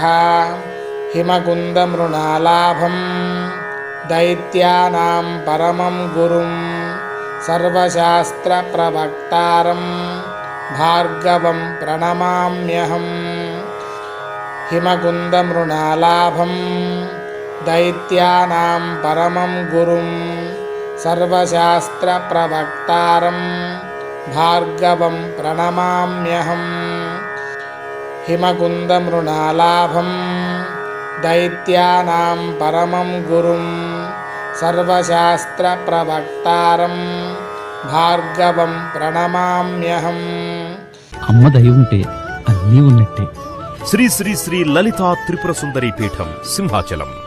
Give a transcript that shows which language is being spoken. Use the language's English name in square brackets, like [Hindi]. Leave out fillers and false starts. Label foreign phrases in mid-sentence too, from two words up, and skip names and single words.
[Sanskrit] హిమకుందమృణాలాభం దైత్యానాం పరమం గురుం సర్వశాస్త్రప్రవక్తారం భార్గవం ప్రణమామ్యహం. హిమకుందమృణాలాభం दैत्यानां परमं गुरुं सर्वशास्त्रप्रवक्तारं भार्गवं प्रणमाम्यहम् हिमकुन्दमृणालाभं दैत्यानां परमं गुरुं सर्वशास्त्रप्रवक्तारं భార్గవం ప్రణమామ్యహం. [Telugu] అమ్మ దయ ఉంటే అన్నీ ఉన్నట్టే. శ్రీ శ్రీ శ్రీ లలితా త్రిపుర సుందరి పీఠం సింహాచలం.